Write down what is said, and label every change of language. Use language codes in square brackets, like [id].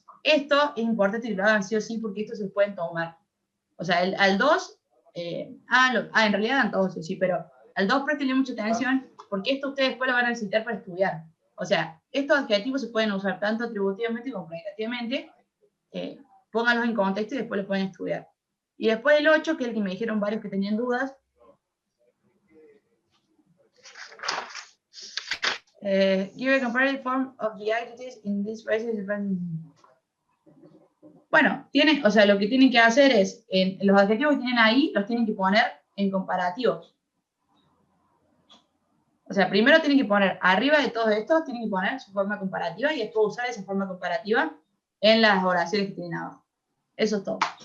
[es] Esto es importante que lo hagan sí o sí, porque estos se pueden tomar. O sea, al 2, en realidad dan todos sí, pero al 2 prestenle mucha atención, porque esto ustedes después lo van a necesitar para estudiar. O sea, estos adjetivos se pueden usar tanto atributivamente como predicativamente. Pónganlos en contexto y después los pueden estudiar. Y después el 8, que es el que me dijeron varios que tenían dudas. [en] Give a comparative form of the adjectives in this phrase. [es] Bueno, o sea, lo que tienen que hacer es, los adjetivos que tienen ahí, los tienen que poner en comparativos. O sea, primero tienen que poner, arriba de todos estos, tienen que poner su forma comparativa y después usar esa forma comparativa en las oraciones que tienen abajo. Eso es todo.